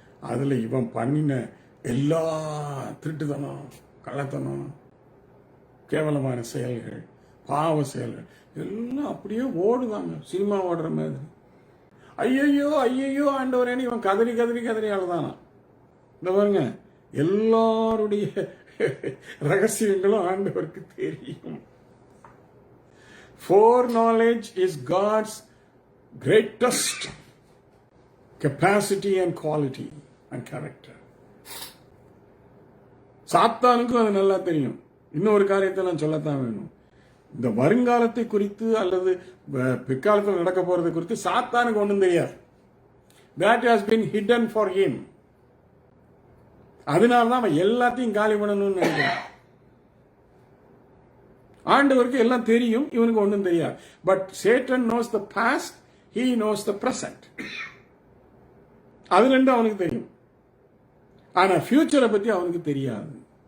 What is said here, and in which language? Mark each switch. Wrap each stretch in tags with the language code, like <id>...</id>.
<ta>அதுல இவன் பண்ணின எல்லா திருட்டுத்தனம், கள்ளத்தனம், கேவலமான செயல்கள், பாவ செயல்கள் எல்லாம் அப்படியே ஓடுதாங்க, சினிமா ஓடுற மாதிரி. ஐயையோ ஆண்டவரேன்னு இவன் கதறி அழுதானா. இந்த பாருங்க, எல்லாருடைய ரகசியங்களும் ஆண்டவருக்கு தெரியும்.</ta> <en>Foreknowledge is God's greatest capacity and quality and character.</en> <ta>சாத்தானுக்கும் அது நல்லா தெரியும். இன்னொரு காரியத்தை நான் சொல்லத்தான் வேணும். இந்த வருங்காலத்தை குறித்து அல்லது பிற்காலத்தில் நடக்க போறது குறித்து சாத்தானுக்கு ஒன்றும் தெரியாது.</ta> <en>That has been hidden for him.</en> <ta>அதனால்தான் அவன் எல்லாத்தையும் காலி பண்ணணும்னு நினைக்கிறான். ஆண்டவருக்கு எல்லாம் தெரியும், இவனுக்கு ஒன்றும் தெரியாது. But</ta> <en>Satan knows the past, he knows the present.</en> <ta>அது ரெண்டும் அவனுக்கு தெரியும். ஆனா ஃபியூச்சரை பத்தி அவனுக்கு தெரியாது.</ta>